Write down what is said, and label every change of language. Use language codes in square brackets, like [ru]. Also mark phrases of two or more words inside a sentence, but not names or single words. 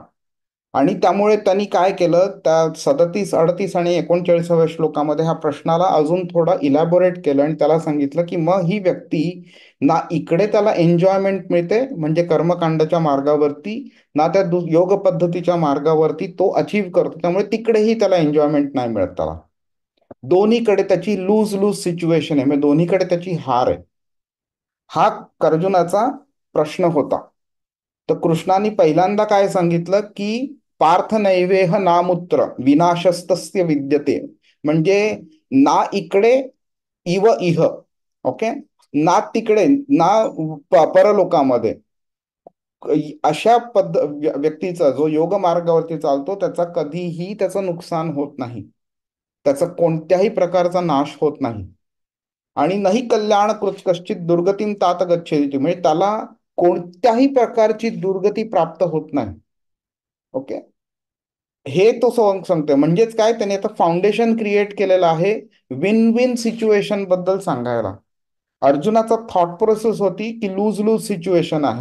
[mr] आणि त्यामुळे त्यांनी काय केलं, त्या 37, 38 आणि 39व्या श्लोकामध्ये ह्या प्रश्नाला अजून थोडं इलॅबोरेट केलं आणि त्याला सांगितलं की मग ही व्यक्ती ना इकडे त्याला एन्जॉयमेंट मिळते म्हणजे कर्मकांडाच्या मार्गावरती, ना त्या योग पद्धतीच्या मार्गावरती तो अचीव करतो, त्यामुळे तिकडेही त्याला एन्जॉयमेंट नाही मिळत त्याला. दोन्हीकडे त्याची [en] lose lose situation [mr] आहे, म्हणजे दोन्हीकडे त्याची हार आहे. हा अर्जुनाचा प्रश्न होता. तर कृष्णाने पहिल्यांदा काय सांगितलं की [sa] पार्थ नैवेह नामुत्र विनाशस्तस्य विद्यते, म्हणजे ना इकडे इव इह, [mr] ओके, ना तिकडे ना परलोकामध्ये अशा व्यक्तीचा जो योग मार्गावरती चालतो त्याचा कधीही त्याचं नुकसान होत नाही, त्याचा कोणत्याही प्रकारचा नाश होत नाही. [sa] आणि नाही कल्याण कृत कश्चित दुर्गतीम तात गच्छेती, [mr] म्हणजे त्याला कोणत्याही प्रकारची दुर्गती प्राप्त होत नाही. ओके, हे तो सांगतोय. म्हणजेच काय, त्याने आता [en] foundation create [mr] केलेलं आहे [en] win win situation [mr] बद्दल सांगायला. अर्जुनाचा [en] thought process [mr] होती की [en] lose lose situation [mr] आहे.